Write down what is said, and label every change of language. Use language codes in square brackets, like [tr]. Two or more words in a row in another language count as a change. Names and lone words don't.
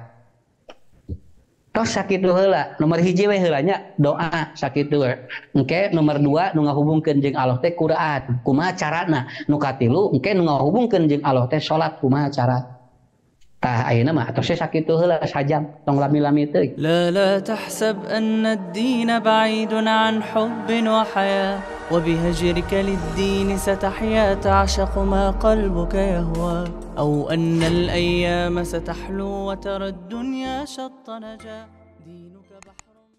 [su] Tos sakitu heula, nomor hiji we heula nya doa sakitu we. Engke nomor 2 nu ngahubungkeun jeung Allah teh Quran. Kumaha carana? Nu katilu engke nu ngahubungkeun jeung Allah teh salat kumaha cara? Tah ayeuna mah tos sakitu heula sajam tong lami-lami teuing. [ar] لا تحسب أن الدين بعيد عن حب وحياة وبهجرك للدين ستحيا تعشق ما قلبك يهوى أو أن الأيام ستحلو وترى الدنيا شط نجا دينك بحر